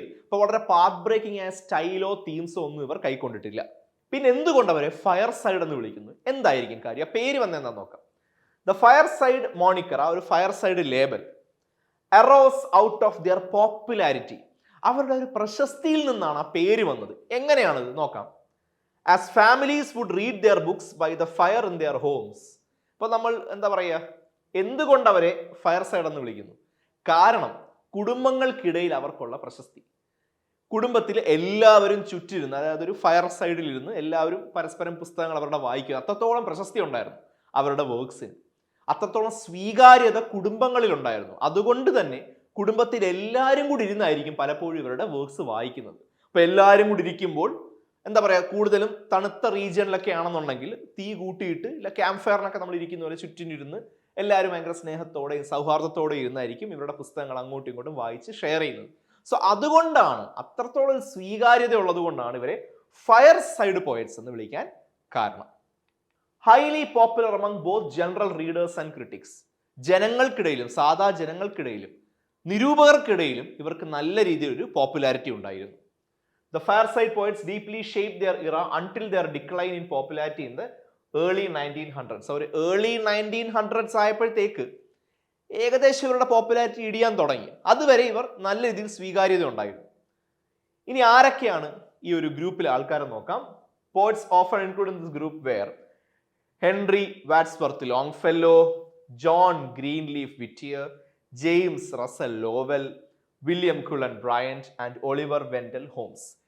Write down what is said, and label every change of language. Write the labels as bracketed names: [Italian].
[Malayalam] അപ്പോൾ വളരെ path breaking ആയ സ്റ്റൈലോ തീംസോ ഒന്നും ഇവർ കൈക്കൊണ്ടിട്ടില്ല. പിന്നെ എന്തുകൊണ്ട് അവരെ ഫയർ സൈഡ് എന്ന് വിളിക്കുന്നു? എന്തായിരിക്കും കാര്യം? ആ പേര് വന്നെന്താ നോക്കാം. [English] The fireside moniker, ആ ഒരു fireside label, arose out of their popularity. [Malayalam] അവരുടെ ഒരു പ്രശസ്തിയിൽ നിന്നാണ് ആ പേര് വന്നത്. എങ്ങനെയാണത് നോക്കാം. [English] As families would read their books by the fire in their homes. [Malayalam] ഇപ്പൊ നമ്മൾ എന്താ പറയുക, എന്തുകൊണ്ട് അവരെ ഫയർ സൈഡ് എന്ന് വിളിക്കുന്നു? കാരണം കുടുംബങ്ങൾക്കിടയിൽ അവർക്കുള്ള പ്രശസ്തി. കുടുംബത്തിൽ എല്ലാവരും ചുറ്റിരുന്ന്, അതായത് ഒരു ഫയർ സൈഡിൽ ഇരുന്ന് എല്ലാവരും പരസ്പരം പുസ്തകങ്ങൾ അവരുടെ വായിക്കുക. അത്രത്തോളം പ്രശസ്തി ഉണ്ടായിരുന്നു അവരുടെ വർക്ക്സിന്. അത്രത്തോളം സ്വീകാര്യത കുടുംബങ്ങളിൽ ഉണ്ടായിരുന്നു. അതുകൊണ്ട് തന്നെ കുടുംബത്തിൽ എല്ലാവരും കൂടി ഇരുന്നായിരിക്കും പലപ്പോഴും ഇവരുടെ വർക്ക്സ് വായിക്കുന്നത്. അപ്പൊ എല്ലാവരും കൂടി ഇരിക്കുമ്പോൾ എന്താ പറയുക, കൂടുതലും തണുത്ത റീജിയനിലൊക്കെ ആണെന്നുണ്ടെങ്കിൽ തീ കൂട്ടിയിട്ട് ഇല്ല ക്യാമ്പ് ഫയറിനൊക്കെ നമ്മൾ ഇരിക്കുന്ന പോലെ ചുറ്റിനിരുന്ന് എല്ലാവരും ഭയങ്കര സ്നേഹത്തോടെയും സൗഹാർദ്ദത്തോടെയും ഇരുന്നായിരിക്കും ഇവരുടെ പുസ്തകങ്ങൾ അങ്ങോട്ടും ഇങ്ങോട്ടും വായിച്ച് ഷെയർ ചെയ്യുന്നത്. സോ അതുകൊണ്ടാണ്, അത്രത്തോളം സ്വീകാര്യത ഉള്ളത് കൊണ്ടാണ് ഇവരെ ഫയർ സൈഡ് പോയറ്റ്സ് എന്ന് വിളിക്കാൻ കാരണം. [English] Highly popular among both general readers and critics. [Malayalam] ജനങ്ങൾക്കിടയിലും സാധാ ജനങ്ങൾക്കിടയിലും നിരൂപകർക്കിടയിലും ഇവർക്ക് നല്ല രീതിയിൽ ഒരു പോപ്പുലാരിറ്റി ഉണ്ടായിരുന്നു. [English] The Fireside Poets deeply shaped their era until their decline in popularity in the early 1900s. [Malayalam] So, early 1900s ആയപ്പോഴത്തേക്ക് ഏകദേശം ഇവരുടെ പോപ്പുലാരിറ്റി ഇടിയാൻ തുടങ്ങി. അതുവരെ ഇവർ നല്ല രീതിയിൽ സ്വീകാര്യത ഉണ്ടായിരുന്നു. ഇനി ആരൊക്കെയാണ് ഈ ഒരു ഗ്രൂപ്പിലെ ആൾക്കാരെ നോക്കാം. [English] Poets often included in this group were Henry Wadsworth Longfellow, John Greenleaf Whittier, James Russell Lowell, William Cullen Bryant and Oliver Wendell Holmes.